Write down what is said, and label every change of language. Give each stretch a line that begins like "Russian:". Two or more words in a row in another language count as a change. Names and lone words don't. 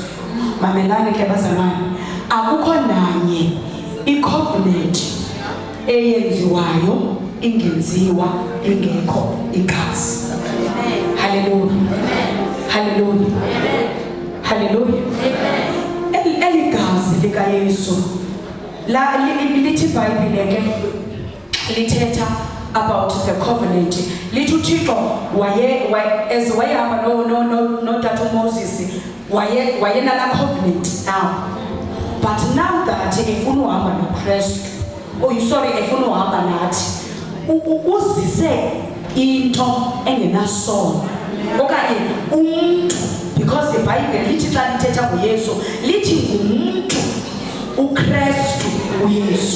Xhosa: Mamelani ke bazalwane, akukho nanye icovenant eyenziwayo ingenziwa ingekho igazi. Hallelujah. Hallelujah. Hallelujah. Eli gazi lika Yesu la lithi iBhayibhile ke lithetha
English: about the covenant.
Xhosa: Lithi uThixo wayehamba no Tata Moses wayenala covenant now.
English: But now that
Xhosa: efuna uhamba noKristu, efuna uhamba nathi, uzise into engenasono okanye umuntu because iBhayibheli lithi xa lithetha ngoYesu lithi ngumuntu uKristu uYesu.